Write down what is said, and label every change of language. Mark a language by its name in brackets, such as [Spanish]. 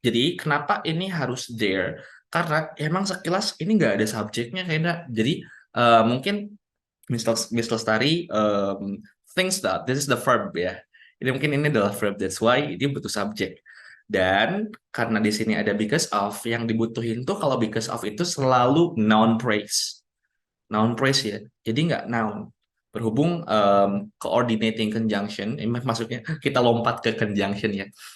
[Indonesian] Jadi kenapa ini harus there? Karena emang sekilas ini nggak ada subjeknya kayaknya. [English] Jadi mungkin Miss Lestari thinks that this is the verb ya. [Indonesian] Jadi mungkin ini adalah verb, [English] that's why [Indonesian] ini butuh subjek. Dan karena di sini ada because of, yang dibutuhin tuh kalau because of itu selalu noun phrase. Noun phrase ya. Jadi nggak noun. Berhubung coordinating conjunction, ini maksudnya kita lompat ke conjunction ya.